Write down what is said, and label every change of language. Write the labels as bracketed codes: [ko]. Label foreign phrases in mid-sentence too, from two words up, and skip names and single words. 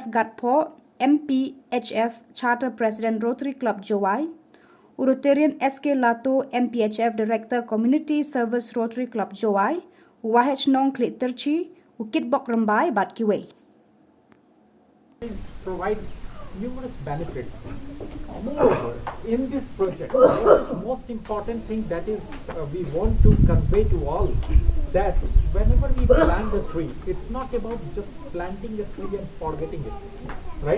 [en] Gatpo, MP HF Charter President Rotary Club Jowai, Rotarian S.K. Lato, MPHF Director Community Service Rotary Club Jowai, Wahech Nong Klit Terchi, Kitbok Rambai [kha] bat kiwe. [en] Provide numerous benefits. Moreover, in this project, what is the most important thing that is we want to convey to all, that whenever we plant a tree, it's not about just planting a tree and forgetting it, right?